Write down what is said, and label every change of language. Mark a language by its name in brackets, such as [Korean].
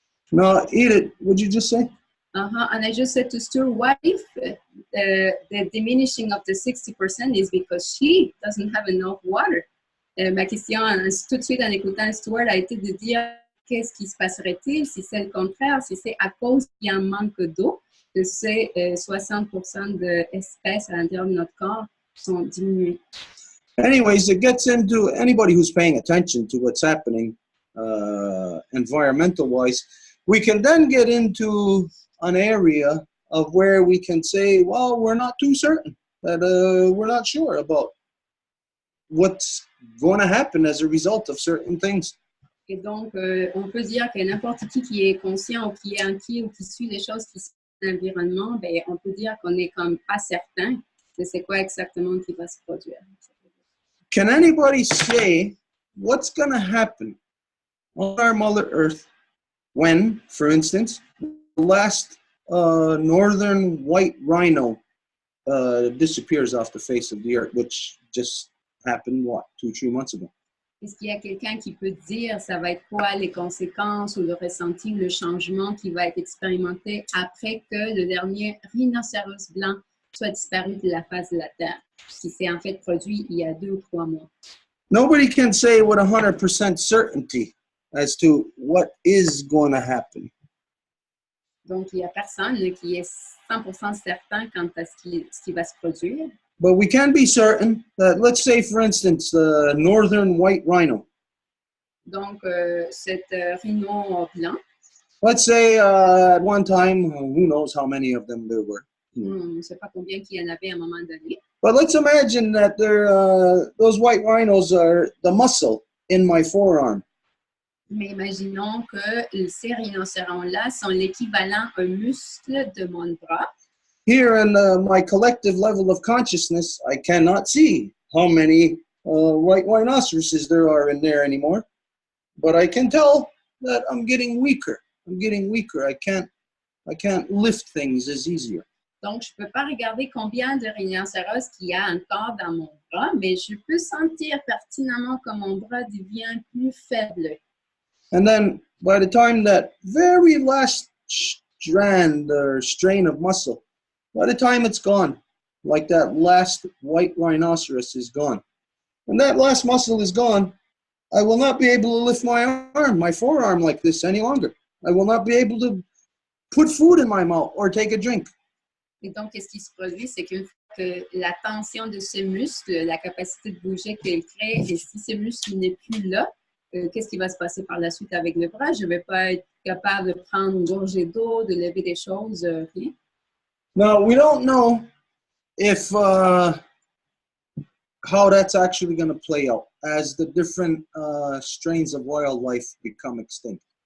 [English] No, Edith, what'd you just say? And I just said to Stuart, what if the diminishing of the 60% is because she doesn't have enough water? [French] Ma question, tout de suite en écoutant Stuart, a été de dire qu'est-ce qui se passerait-il si c'est le contraire, si c'est à cause qu'il y a un manque d'eau, que ces 60% d'espèces à l'intérieur de notre corps sont diminuées. [English] Anyways, it gets into anybody who's paying attention to what's happening environmental-wise. We can then get into an area of where we can say, well, we're not too certain, that we're not sure about what's going to happen as a result of certain things. [French] Et donc, on peut dire que n'importe qui est conscient ou qui est inquiet ou qui suit les choses qui sont dans l'environnement, ben, on peut dire qu'on n'est comme pas certain de c'est quoi exactement qui va se produire. [English] Can anybody say what's going to happen on our Mother Earth when, for instance, the last northern white rhino disappears off the face of the earth, which just happened, 2-3 months ago? [French] Est-ce qu'il y a quelqu'un qui peut dire ça va être quoi les conséquences ou le ressenti, le changement qui va être expérimenté après que le dernier rhinocéros blanc soit disparu de la face de la Terre, qui s'est en fait produit il y a 2 ou 3 mois? [English] Nobody can say with 100% certainty as to what is going to happen. [French] Donc, il n'y a personne qui est 100% certain quant à ce qui va se produire. [English] But we can be certain that, let's say, for instance, the northern white rhino [French] Donc, cette rhino blanc, [English] let's say at one time, who knows how many of them there were. [French] on ne sait pas combien qu'il y en avait à un moment donné. [English] But let's imagine that those white rhinos are the muscle in my forearm. [French] Mais imaginons que ces rhinocérons-là sont l'équivalent un muscle de mon bras. [English] Here in my collective level of consciousness, I cannot see how many white rhinoceroses there are in there anymore. But I can tell that I'm getting weaker. I'm getting weaker. I can't lift things as easier. [French] Donc, je ne peux pas regarder combien de rhinocéros qu'il y a encore dans mon bras, mais je peux sentir pertinemment que mon bras devient plus faible. [English] And then by the time that very last strand or strain of muscle, by the time it's gone, like that last white rhinoceros is gone, when that last muscle is gone, I will not be able to lift my arm, my forearm like this any longer. I will not be able to put food in my mouth or take a drink. [French] Et donc, qu'est-ce qui se produit? C'est qu'une fois que la tension de ce muscle, la capacité de bouger qu'il crée, et si ce muscle n'est plus là, qu'est-ce qui va se passer par la suite avec le bras? Je ne vais pas être capable de prendre une gorgée d'eau, de lever des choses, rien. [English] Now, we don't know if how that's actually going to play out as the different strains of wildlife become extinct.